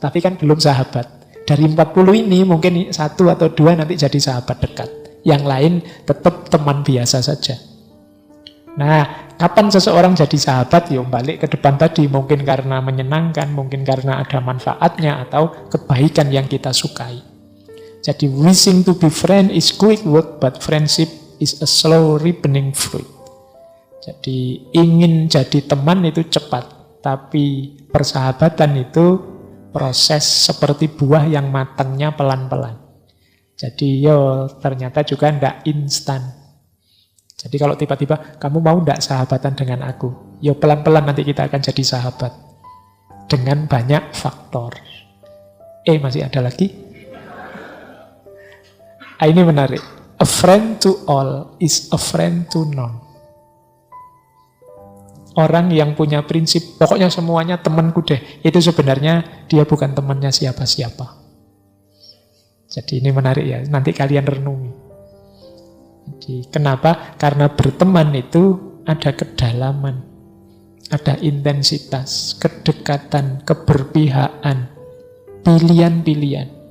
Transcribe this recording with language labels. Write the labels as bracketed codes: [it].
[id] Tapi kan belum sahabat. Dari 40 ini mungkin 1 atau 2 nanti jadi sahabat dekat. Yang lain tetap teman biasa saja. Nah, kapan seseorang jadi sahabat? Ya balik ke depan tadi, mungkin karena menyenangkan, mungkin karena ada manfaatnya atau kebaikan yang kita sukai. Jadi [en] wishing to be friend is quick work, but friendship is a slow ripening fruit. [id] Jadi ingin jadi teman itu cepat, tapi persahabatan itu proses seperti buah yang matangnya pelan-pelan. Jadi yo ternyata juga ndak instan. Jadi kalau tiba-tiba kamu mau ndak sahabatan dengan aku, yo pelan-pelan nanti kita akan jadi sahabat dengan banyak faktor. Masih ada lagi? Ini menarik. [en] A friend to all is a friend to none. [id] Orang yang punya prinsip, pokoknya semuanya temanku deh, itu sebenarnya dia bukan temannya siapa-siapa. Jadi ini menarik ya, nanti kalian renungi. Jadi kenapa? Karena berteman itu ada kedalaman, ada intensitas, kedekatan, keberpihakan, pilihan-pilihan.